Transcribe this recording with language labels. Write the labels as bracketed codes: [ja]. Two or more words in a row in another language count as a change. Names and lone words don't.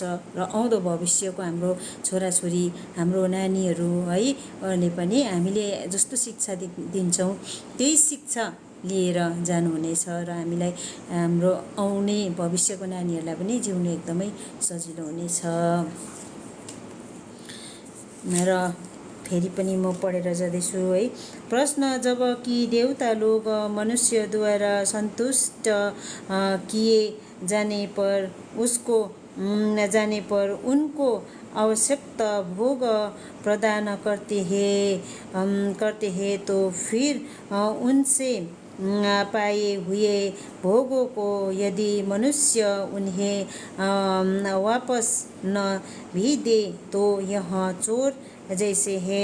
[ne] र आउँदो भविष्यको हाम्रो छोराछोरी, हाम्रो नानीहरू है, उनीहरूले पनि हामीले जस्तो शिक्षा दिन्छौँ त्यही शिक्षा लिएर जानुहुनेछ। र हामीलाई हाम्रो आउने भविष्यको नानीहरूलाई पनि जिउनु एकदमै सजिलो हुनेछ। र फेरि पनि म पढेर जाँदैछु है। [hi] प्रश्न, जबकि देवता लोग मनुष्यद्वारा संतुष्ट किए जाने पर उनको आवश्यकता भोग प्रदान करते हैं तो फिर उनसे पाए हुए भोगों को यदि मनुष्य उन्हें वापस न भी दे तो यह चोर जैसे है।